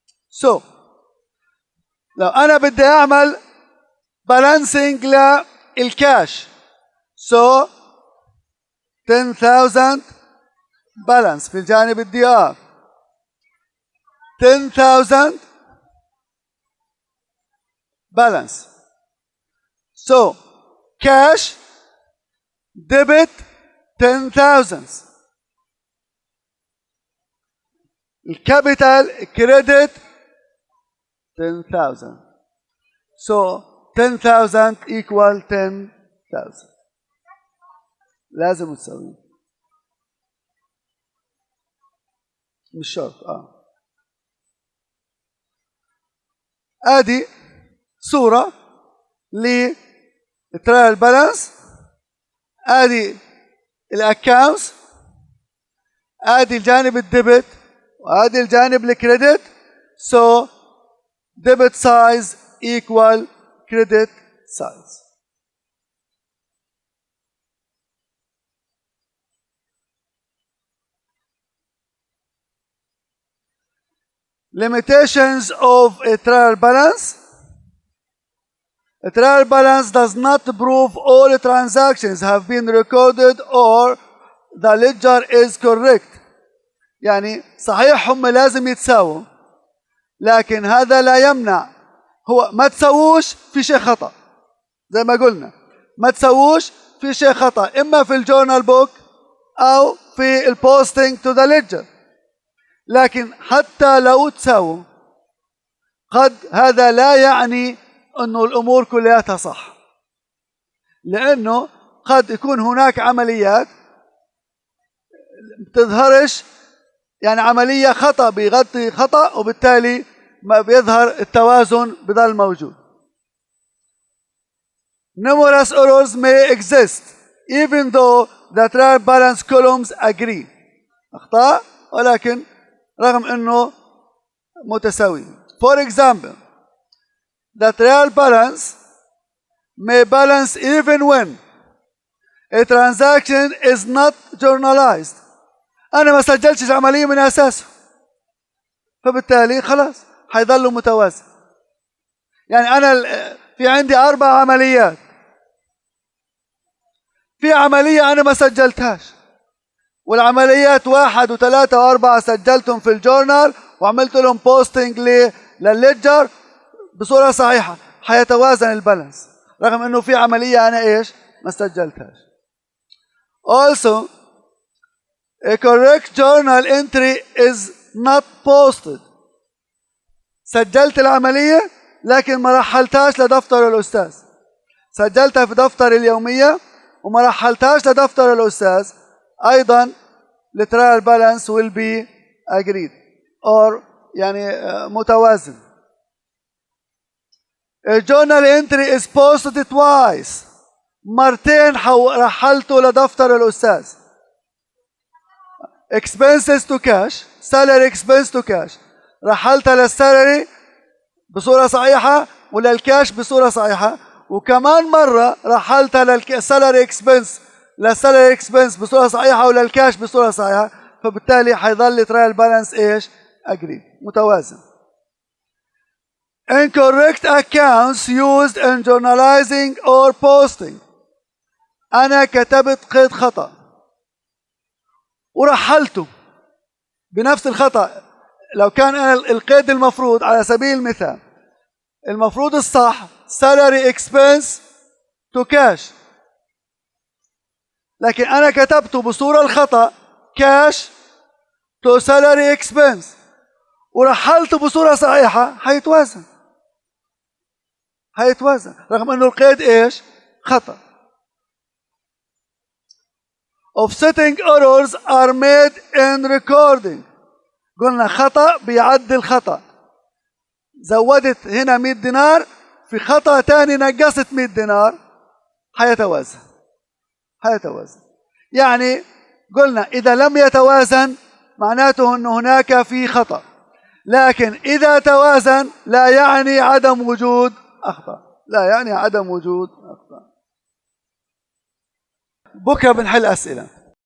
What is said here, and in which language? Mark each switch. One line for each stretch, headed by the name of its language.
Arabic: so لو انا بدي اعمل balancing للكاش so 10,000 balance في الجانب الدي ار 10,000 balance.
English: So cash debit 10,000 الكابيتال credit 10,000 so 10,000 equal 10,000
Arabic: لازم تسوي مش شرط. ادي صورة للترايل بالانس. ادي الاكاونتس، ادي الجانب الديبت وادي الجانب الكريدت.
English: so debit size equal credit size. Limitations of a trial balance. A trial balance does not prove all transactions have been recorded or the ledger is correct.
Arabic: يعني صحيح هم لازم يتساووا لكن هذا لا يمنع هو ما تسووش في شيء خطأ. زي ما قلنا ما تسووش في شيء خطأ إما في الجورنال بوك أو في البوستنج تو ذا ليدجر. لكن حتى لو تساووا قد هذا لا يعني أنه الأمور كلها صح، لأنه قد يكون هناك عمليات بتظهرش، يعني عملية خطأ بيغطي خطأ وبالتالي ما بيظهر التوازن بضل موجود.
English: Numerous errors may exist even though the trial balance columns agree.
Arabic: أخطاء ولكن رغم أنه متساوي.
English: For example, the trial balance may balance even when a transaction is not journalized.
Arabic: أنا ما سجلتش العملية من أساسه فبالتالي خلاص حيظل متوازن. يعني أنا في عندي 4 عمليات، في عملية أنا ما سجلتهاش والعمليات 1 و3 و4 سجلتهم في الجورنال وعملت لهم بوستنج للليدجر بصورة صحيحة، حيتوازن البالانس رغم انه في عملية انا ايش ما سجلتهاش.
English: Also a correct journal entry is not posted.
Arabic: سجلت العملية لكن ما رحلتهاش لدفتر الأستاذ، سجلتها في دفتر اليومية وما رحلتهاش لدفتر الأستاذ، أيضا الترايل بالانس
English: will be agreed or
Arabic: يعني متوازن.
English: A journal entry is posted twice.
Arabic: مرتين رحلته لدفتر الأستاذ.
English: Expenses to cash, salary expense to cash.
Arabic: رحلتها للسالري بصورة صحيحة وللكاش بصورة صحيحة، وكمان مرة رحلتها للسالري اكسبنس للسالري اكسبنس بصورة صحيحة وللكاش بصورة صحيحة، فبالتالي حيظل ترايل بالانس ايش؟ اجري متوازن.
English: Incorrect accounts used in journalizing or posting.
Arabic: أنا كتبت قيد خطأ ورحلته بنفس الخطأ. لو كان أنا القيد المفروض على سبيل المثال المفروض الصح
English: salary expense to cash،
Arabic: لكن أنا كتبته بصورة الخطأ
English: cash to salary expense
Arabic: ورحلته بصورة صحيحة، حيتوازن رغم أنه القيد إيش؟ خطأ.
English: Offsetting errors are made in recording.
Arabic: قلنا خطأ بيعدل خطأ، زودت هنا 100 دينار في خطأ تاني نقصت 100 دينار، حيتوازن. يعني قلنا إذا لم يتوازن معناته أن هناك في خطأ، لكن إذا توازن لا يعني عدم وجود أخطاء، لا يعني عدم وجود أخطاء. بكرة بنحل أسئلة.